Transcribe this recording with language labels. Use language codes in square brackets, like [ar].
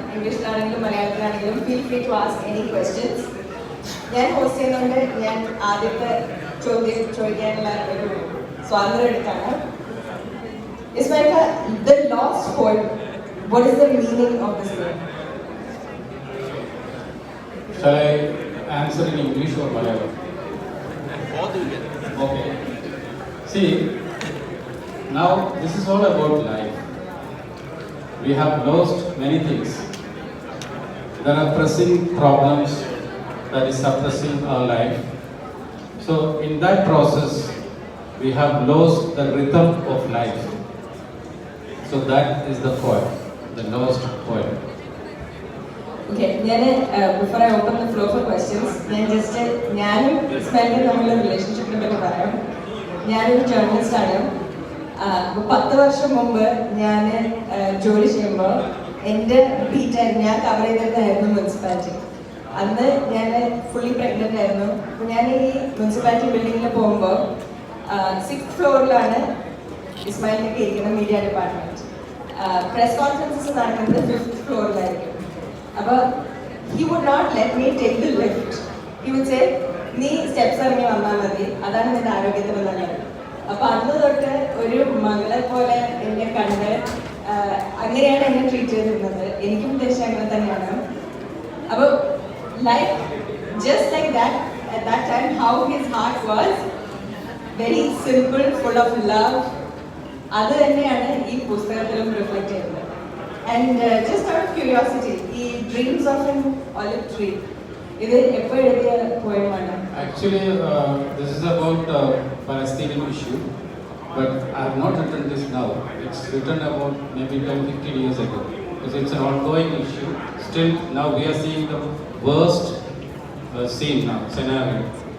[ml] ഇംഗ്ലീഷിലാണെങ്കിലും മലയാളത്തിലാണെങ്കിലും [en] Feel free to ask any questions. [ml] ഞാൻ host ചെയ്യുന്നതുകൊണ്ട് ഞാൻ ആദ്യത്തെ ചോദ്യം ചോദിക്കാനുള്ള ഒരു സ്വാതന്ത്ര്യം എടുത്താണ്. [en] Ismail, the lost poem, what is the meaning of this poem? Shall I answer in English or Malayalam? Okay. See, now this is all about life. We have lost many things. There are pressing problems that is suppressing our life. So in that process, we have lost the rhythm of life. So that is the poem, the lost poem. Okay, before I open the floor for questions, [ml] ഞാനും ഇസ്മായിലും തമ്മിലുള്ള റിലേഷൻഷിപ്പിനെ പറ്റി പറയാം. ഞാനൊരു journalist ആണ്. 10 വർഷം മുമ്പ് ഞാൻ ജോലി ചെയ്യുമ്പോൾ എൻ്റെ ബീറ്റായിരുന്നു, ഞാൻ കവർ ചെയ്തിട്ടായിരുന്നു മുനിസിപ്പാലിറ്റി. അന്ന് ഞാൻ ഫുള്ളി പ്രഗ്നൻ്റ് ആയിരുന്നു. അപ്പോൾ ഞാൻ ഈ മുനിസിപ്പാലിറ്റി ബിൽഡിങ്ങിൽ പോകുമ്പോൾ 6th ഫ്ലോറിലാണ് ഇസ്മായിലിനൊക്കെ ഇരിക്കുന്ന മീഡിയ ഡിപ്പാർട്ട്മെൻറ്റ്. പ്രസ് കോൺഫറൻസസ് നടക്കുന്നത് 5th ഫ്ലോറിലായിരിക്കും. അപ്പോൾ [en] He would not let me take the lift. He would say, [ml] നീ സ്റ്റെപ്സ് ഇറങ്ങി വന്നാൽ മതി, അതാണ് നിന്റെ ആരോഗ്യത്തിന് നല്ലത്. അപ്പൊ അന്ന് തൊട്ട് ഒരു മകളെ പോലെ എന്നെ കണ്ട് അങ്ങനെയാണ് എന്നെ ട്രീറ്റ് ചെയ്തിരുന്നത്. എനിക്കും ഉദ്ദേശം അങ്ങനെ തന്നെയാണ്. അപ്പൊ [en] Life just like that at that time, how his heart was very simple, full of love. [ml] അത് തന്നെയാണ് ഈ പുസ്തകത്തിലും റിഫ്ലക്ട് ചെയ്യുന്നത്. [en] and just out of curiosity, [ml] ഈ dreams of N olive tree ഇത് എപ്പോൾ എഴുതിയ പോയമാണ്? [en] Actually, this is about Palestinian issue, but I have not written this now. It's written about maybe 10-15 years ago, because it's an ongoing issue. Still, now we are seeing the worst scene now, scenario.